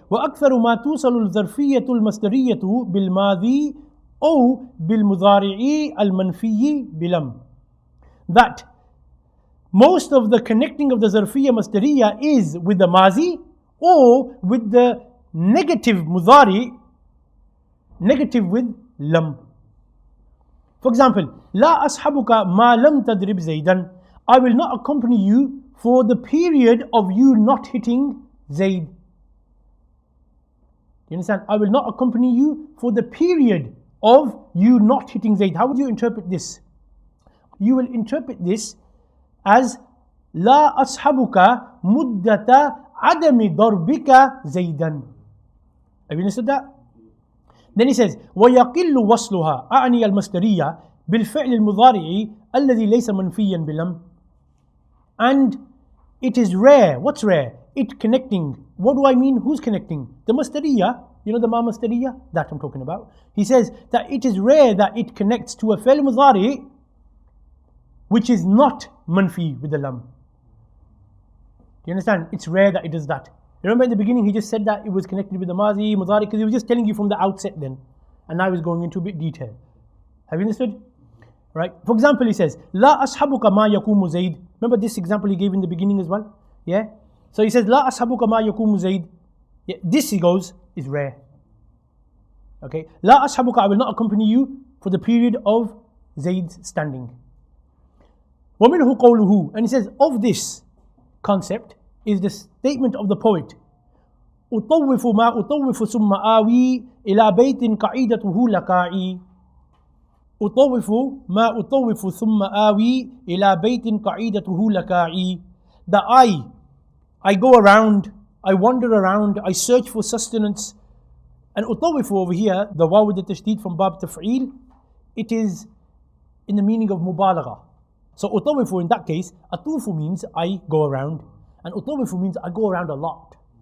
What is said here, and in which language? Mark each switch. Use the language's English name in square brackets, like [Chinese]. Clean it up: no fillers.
[Arabic] وَأَكْثَرُ مَا تُوصَلُ الظَّرْفِيَّةُ الْمَصْدَرِيَّةُ بِالْمَاضِي أو بالمضارعي المنفي بلم. [English] That most of the connecting of the zarfiyya masdariya is with the mazi or with the negative mudari, negative with lam. For example, [Arabic] لا أصحبك ما لم تضرب زيدا, [English] I will not accompany you for the period of you not hitting Zayd. You understand? I will not accompany you for the period of you not hitting Zayd. How would you interpret this? You will interpret this as [Arabic] لا أصحبك مدة عدم ضربك زيدا. [English] Have you understood that? Then he says [Arabic] ويقل وصلها أعني المصدرية بالفعل المضارع الذي ليس منفيا بلم. [English] And it is rare. What's rare? It connecting. What do I mean? Who's connecting? The masdariya. You know the ma masdariya? That I'm talking about. He says that it is rare that it connects to a fi'l mudari which is not manfi with the lam. Do you understand? It's rare that it does that. Remember in the beginning he just said that it was connected with the mazi, mudari, because he was just telling you from the outset then. And now he's going into a bit detail. Have you understood? Right? For example, he says, [Arabic] لا أصحبك ما يقوم زيد. [English] Remember this example he gave in the beginning as well? Yeah? So he says, [Arabic] لا أصحبك ما يقوم زيد. [English] Yeah, this he goes is rare. Okay? [Arabic] لا أصحبك, [English] I will not accompany you for the period of Zayd's standing. [Arabic] ومنه قوله, [English] and he says, of this concept is the statement of the poet. [Arabic] أطوف ما أطوف ثم آوي إلى بيت قعيدته لكاعي. أطوف ما أطوف ثم آوي إلى بيت قعيدته لكاعي. [English] That I go around, I wander around, I search for sustenance. And أطوف over here, the waw with the tashdid from bab taf'il, it is in the meaning of mubalagha. So أطوف in that case, أطوف means I go around, and أطوف means I go around a lot.